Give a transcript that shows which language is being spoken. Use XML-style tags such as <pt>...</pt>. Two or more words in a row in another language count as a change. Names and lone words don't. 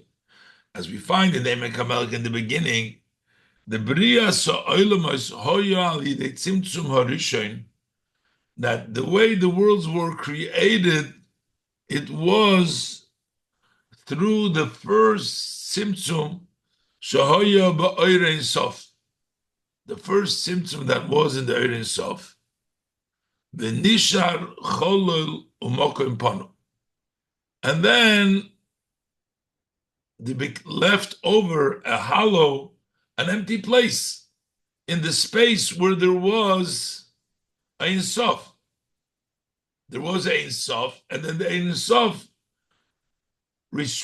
<en>As we find in the Emek HaMelech in the beginning, the</en> <he>בריאת העולמות הייתה על ידי צמצום הראשון,</he> <en>that the way the worlds were created, it was through the first Tzimtzum,</en> <he>שהיה באור אין סוף,</he> <en>the first Tzimtzum that was in the</en> <he>אור אין סוף. The נשאר חלל ומקום פנוי,</he> <en>and then they left over a hollow, an empty place in the space where there was Ein Sof. There was Ein Sof, and then the Ein Sof restricted, contracted.</en>